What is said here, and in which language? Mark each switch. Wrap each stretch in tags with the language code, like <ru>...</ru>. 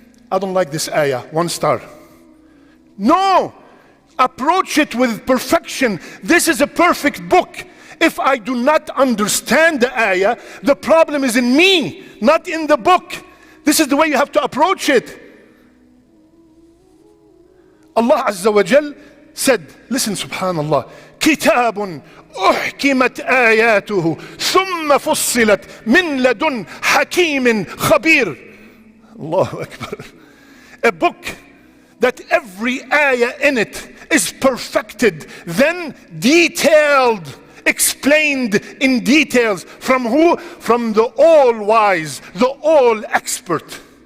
<en>I don't like this ayah, 1 star. No! Approach it with perfection. This is a perfect book. If I do not understand the ayah, the problem is in me, not in the book. This is the way you have to approach it. Allah Azza wa Jal said, listen, subhanallah,</en> <ar>كتاب أحكمت آياته ثم فصلت من لدن حكيم خبير.</ar> <en>Allahu Akbar. A book that every ayah in it is perfected, then detailed, explained in details. From who? From the all-wise, the all-expert.</en>